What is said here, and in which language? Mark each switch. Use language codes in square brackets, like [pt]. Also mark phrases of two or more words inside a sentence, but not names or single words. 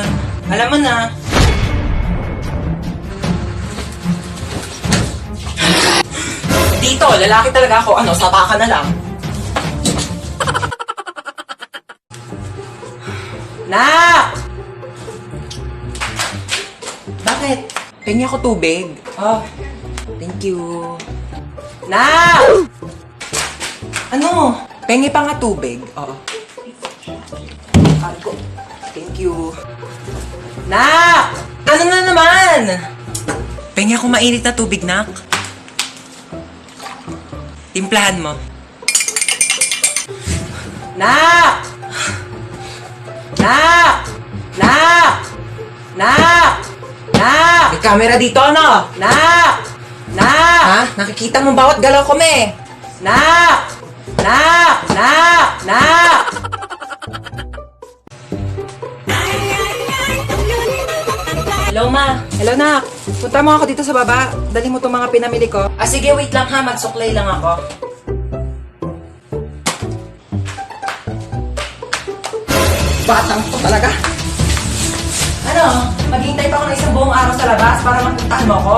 [tl] Alam mo na. Dito, lalaki talaga ako. Ano, sapa ka na lang. Nak! Bakit? Pengi ako tubig. [en] Oh, thank you. [tl] Nak! Ano? Pengi pa nga tubig. Oo. Ko. [en] Thank you. [tl] Nak! Ano na naman? Pengi ako mainit na tubig, Nak. Timplahan mo. Nak! Nak! Nak! Nak! Nak! May camera dito, ano? Nak! Nak! Ha? Nakikita mo bawat galaw ko, me? Nak! Nak! Nak! Nak! Hello, ma. Hello, Nak. Punta mo ako dito sa baba. Dali mo itong mga pinamili ko. Ah, sige, wait lang ha. Magsuklay lang ako. Batang to talaga. Ano? Maghihintay pa ako ng isang buong araw sa labas para magpuntahan mo ako?